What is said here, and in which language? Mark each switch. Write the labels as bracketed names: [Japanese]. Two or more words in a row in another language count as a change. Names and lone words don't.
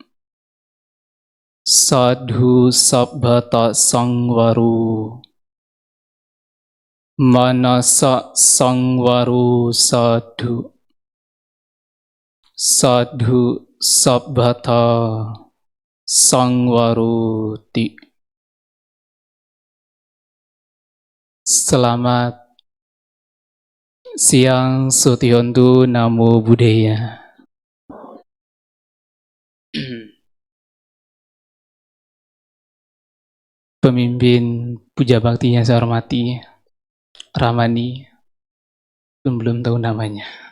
[Pali] Sadhu sabbata sangwaro. Manasa sangwaro sadhu. Sadhu sabbata sangwaroti. [Indonesian] Selamat siang Sutihontu, [Pali] Namo Buddhaya. [Indonesian] Pemimpin Puja Bakti yang saya hormati, Ramani, belum tahu namanya.